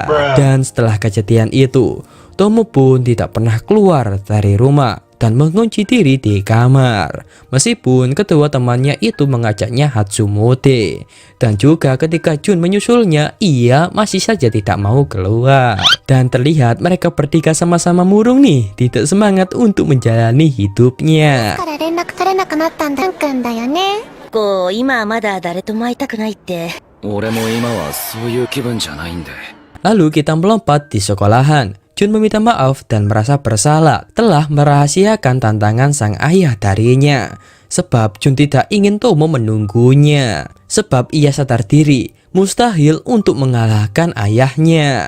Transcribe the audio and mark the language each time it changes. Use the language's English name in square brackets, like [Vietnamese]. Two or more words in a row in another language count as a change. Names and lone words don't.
[Indonesian] Dan setelah kejadian itu, Tomo pun tidak pernah keluar dari rumah dan mengunci diri di kamar. Meskipun kedua temannya itu mengajaknya Hatsumode. Dan juga ketika Jun menyusulnya, ia masih saja tidak mau keluar. Dan terlihat mereka bertiga sama-sama murung nih, tidak semangat untuk menjalani hidupnya. [Japanese] から連絡取れなくなったんだくんだよね。今はまだ誰とも会いたくないって。俺も今はそういう気分じゃないんで。 [Indonesian] Lalu kita melompat di sekolahan. Jun meminta maaf dan merasa bersalah telah merahasiakan tantangan sang ayah darinya. Sebab Jun tidak ingin Tomo menunggunya. Sebab ia sadar diri mustahil untuk mengalahkan ayahnya.